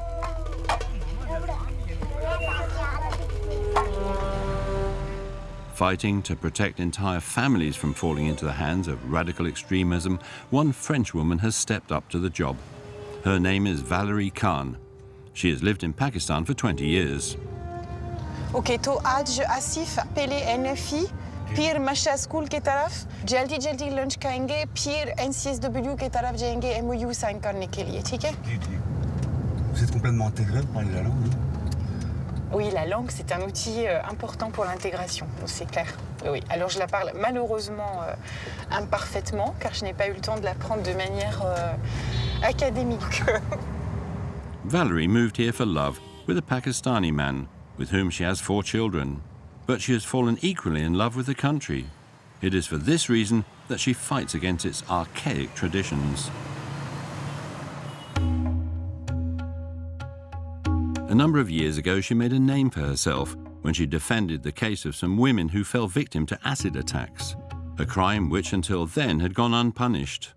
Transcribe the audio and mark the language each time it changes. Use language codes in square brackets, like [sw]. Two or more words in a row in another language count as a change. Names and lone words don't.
[en] Fighting to protect entire families from falling into the hands of radical extremism, one French woman has stepped up to the job. Her name is Valerie Khan. She has lived in Pakistan for 20 years. [ur] اوکے تو آج آصف پہلے NFI پھر مشا اسکول کی طرف جلدی جلدی لنچ کھائیں گے پھر NCSW کی طرف جائیں گے [en] MOU sign [ur] کرنے کے لیے ٹھیک ہے? [fr] Vous êtes complètement intégré, vous parlez la langue, non? Oui, la langue, c'est un outil important pour l'intégration, c'est clair. Oui, alors je la parle malheureusement imparfaitement, car je n'ai pas eu le temps de l'apprendre de manière académique. [en] Valerie moved here for love with a Pakistani man, with whom she has 4 children. But she has fallen equally in love with the country. It is for this reason that she fights against its archaic traditions. A number of years ago, she made a name for herself when she defended the case of some women who fell victim to acid attacks, a crime which until then had gone unpunished.